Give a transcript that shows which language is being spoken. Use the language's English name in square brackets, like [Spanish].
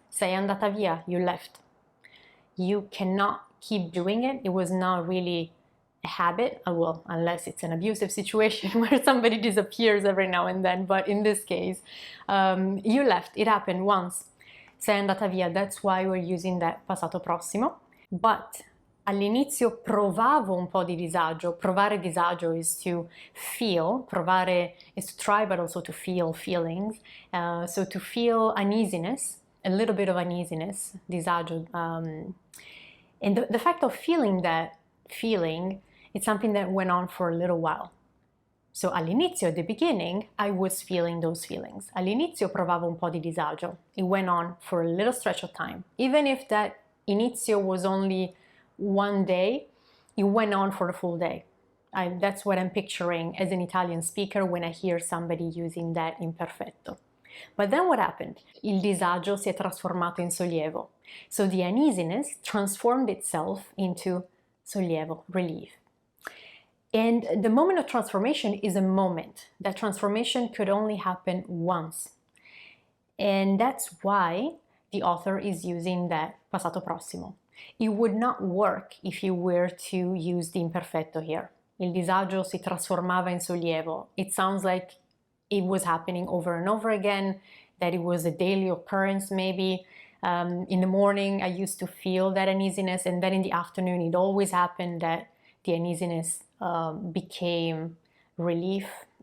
[English] Sei andata via, you left. You cannot keep doing it. It was not really a habit, well, unless it's an abusive situation where somebody disappears every now and then, but in this case, you left, it happened once. Sei andata via, that's why we're using that passato prossimo. [Italian] But all'inizio provavo un po' di disagio. [English] Provare disagio is to feel. Provare is to try, but also to feel feelings. So to feel uneasiness, a little bit of uneasiness, disagio. And the fact of feeling that feeling, it's something that went on for a little while. So all'inizio, at the beginning, I was feeling those feelings. [Italian] All'inizio provavo un po' di disagio. [English] It went on for a little stretch of time. Even if that inizio was only one day, it went on for a full day. That's what I'm picturing as an Italian speaker when I hear somebody using that imperfetto. But then what happened? [Italian] Il disagio si è trasformato in sollievo. [English] So the uneasiness transformed itself into sollievo, relief. And the moment of transformation is a moment. That transformation could only happen once. And that's why the author is using that passato prossimo. It would not work if you were to use the imperfetto here. [Italian] Il disagio si trasformava in sollievo. [English] It sounds like it was happening over and over again, that it was a daily occurrence maybe. In the morning, I used to feel that uneasiness, and then in the afternoon, it always happened that the uneasiness became relief.